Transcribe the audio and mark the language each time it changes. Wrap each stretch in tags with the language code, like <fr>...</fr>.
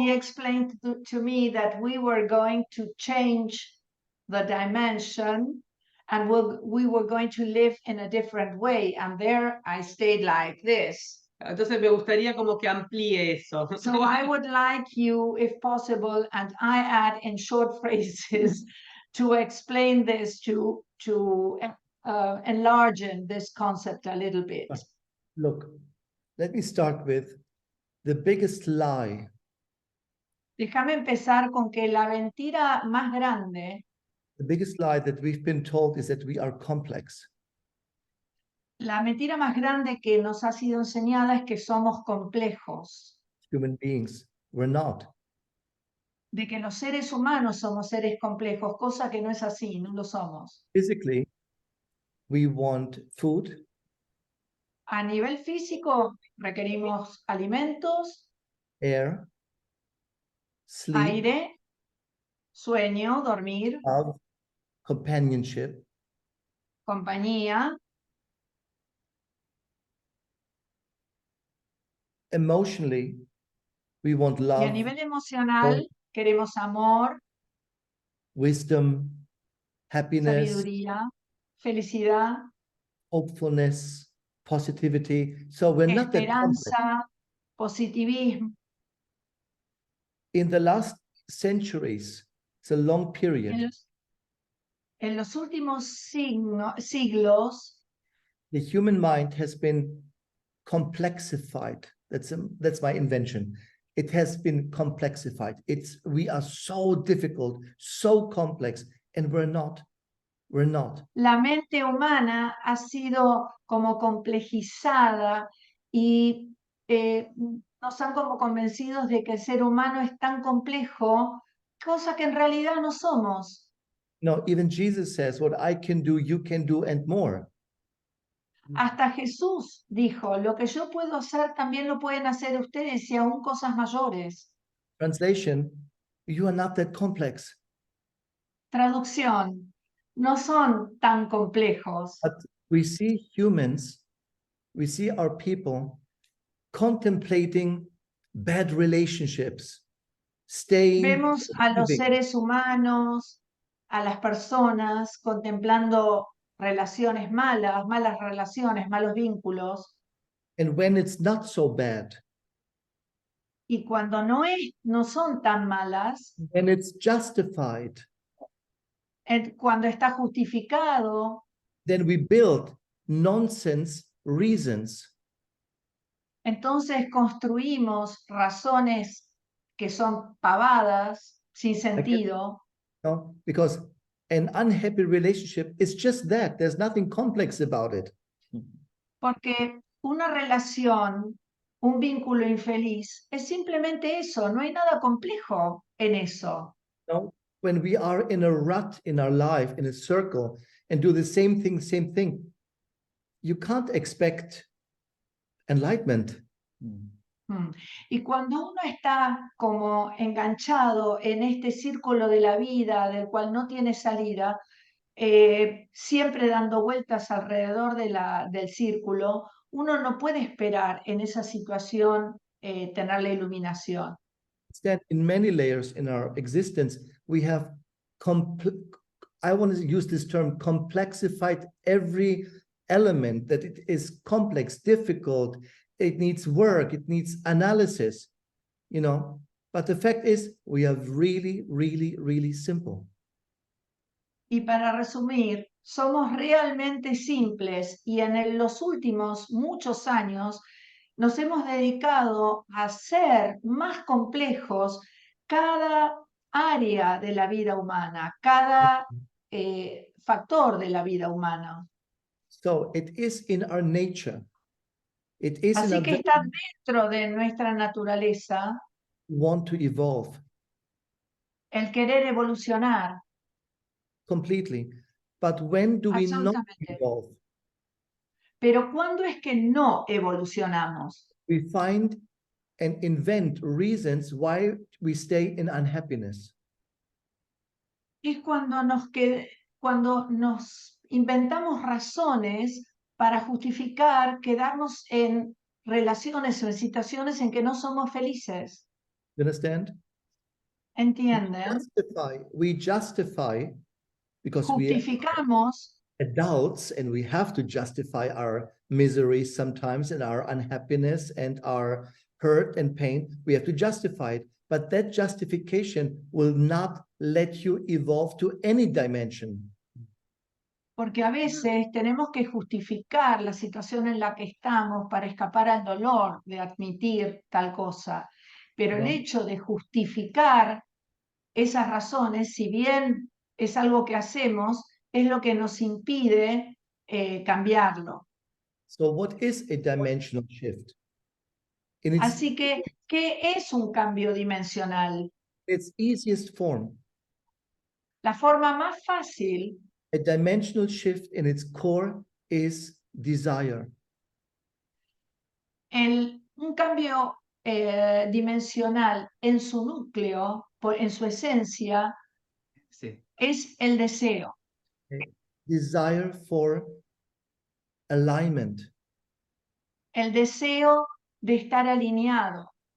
<en>He explained to me that we were going to change the dimension and we were going to live in a different way. And there I stayed like this.</en> <es>entonces me gustaría como que amplíe eso.</es> <en>So I would like you, if possible, and I add in short phrases to explain this, to enlarge this concept a little bit. Look, let me start with the biggest lie.</en> <es>Déjame empezar con que la mentira más grande,</es> <en>The biggest lie that we've been told is that we are complex.</en> <es>la mentira más grande que nos ha sido enseñada es que somos complejos,</es> <en>Human beings, we're not.</en> <es>de que los seres humanos somos seres complejos, cosa que no es así, no lo somos.</es> <en>Physically, we want food,</en> <es>A nivel físico requerimos alimentos,</es> <en>air, sleep,</en> <es>aire, sueño, dormir,</es> <en>love, companionship.</en> <es>compañía.</es> <en>Emotionally, we want</en> <es>Y a</es> <en>love,</en> <es>nivel emocional queremos amor,</es> <en>wisdom, happiness,</en> <es>sabiduría, felicidad,</es> <en>hopefulness, positivity. So we're not that complex.</en> <es>esperanza, positivismo.</es> <en>In the last centuries, it's a long period,</en> <es>En los últimos siglos,</es> <en>the human mind has been complexified. That's my invention. It has been complexified. We are so difficult, so complex, and we're not. We're not.</en> <es>la mente humana ha sido como complejizada y nos han como convencidos de que el ser humano es tan complejo, cosa que en realidad no somos.</es> <en>No, even Jesus says, what I can do, you can do, and more.</en> <es>Hasta Jesús dijo, lo que yo puedo hacer también lo pueden hacer ustedes y aún cosas mayores.</es> <en>Translation, you are not that complex.</en> <es>Traducción, no son tan complejos.</es> <en>But we see humans, we see our people contemplating bad relationships, staying.</en> <es>Vemos a los seres humanos, a las personas contemplando relaciones malas, malas relaciones, malos vínculos.</es> <en>And when it's not so bad,</en> <es>Y cuando no son tan malas,</es> <en>when it's justified,</en> <es>cuando está justificado,</es> <en>then we build nonsense reasons.</en> <es>entonces construimos razones que son pavadas, sin sentido.</es> <en>No? Because an unhappy relationship is just that. There's nothing complex about it.</en> <es>Porque una relación, un vínculo infeliz, es simplemente eso, no hay nada complejo en eso.</es> <en>No, when we are in a rut in our life, in a circle, and do the same thing, you can't expect enlightenment.</en> <es>Y cuando uno está como enganchado en este círculo de la vida del cual no tiene salida, siempre dando vueltas alrededor del círculo, uno no puede esperar en esa situación tener la iluminación.</es> <en>Instead, in many layers in our existence, we have, I want to use this term, complexified every element, that it is complex, difficult, it needs work, it needs analysis, you know. But the fact is, we are really, really, really simple.</en> <es>Y para resumir, somos realmente simples y en los últimos muchos años nos hemos dedicado a hacer más complejos cada área de la vida humana, cada factor de la vida humana.</es> <en>So it is in our nature. It is in</en> <es>Así</es> <en>our</en> <es>que está dentro de nuestra naturaleza</es> <en>want to evolve</en> <es>el querer evolucionar.</es> <en>completely. But when do we not</en> <es>Absolutamente.</es> <en>evolve?</en> <es>Pero ¿cuándo es que no evolucionamos?</es> <en>We find and invent reasons why we stay in unhappiness.</en> <es>Es cuando nos inventamos razones para justificar quedarnos en relaciones o en situaciones en que no somos felices.</es> <en>You understand?</en> <es>¿Entienden?</es> <en>We justify because we are</en> <es>Justificamos</es> <en>adults and we have to justify our misery sometimes and our unhappiness and our hurt and pain. We have to justify it. But that justification will not let you evolve to any dimension.</en> <es>porque a veces tenemos que justificar la situación en la que estamos para escapar al dolor de admitir tal cosa. Pero el No. hecho de justificar esas razones, si bien es algo que hacemos, es lo que nos impide cambiarlo.</es> <en>So what is a dimensional shift? In its,</en> <es>Así que, ¿qué es un cambio dimensional?</es> <en>its easiest form,</en> <es>La forma más fácil,</es> <en>a dimensional shift in its core is desire.</en> <es>un cambio dimensional en su núcleo, en su esencia, Sí. es el deseo.</es> <en>Desire for alignment,</en> <es>El deseo de estar alineado.</es>